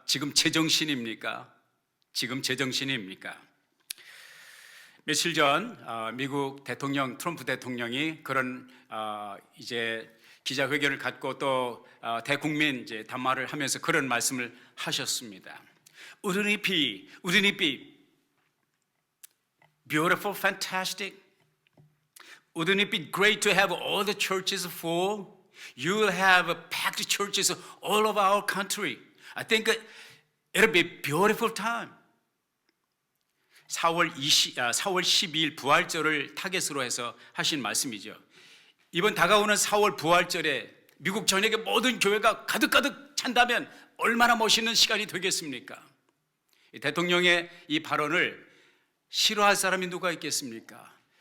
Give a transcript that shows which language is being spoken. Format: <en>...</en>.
<ko>지금 제정신입니까? 지금 제정신입니까? 며칠 전 미국 대통령 트럼프 대통령이 그런 이제 기자회견을 갖고 또 대국민 이제 담화를 하면서 그런 말씀을 하셨습니다.</ko> <en>Wouldn't it be beautiful, fantastic? Wouldn't it be great to have all the churches full? You will have packed churches all over our country. I think it'll be a beautiful time.</en> <ko>4월 12일 부활절을 타겟으로 해서 하신 말씀이죠. 이번 다가오는 4월 부활절에 미국 전역의 모든 교회가 가득가득 찬다면 얼마나 멋있는 시간이 되겠습니까? 대통령의 이 발언을 싫어할 사람이 누가 있겠습니까?</ko>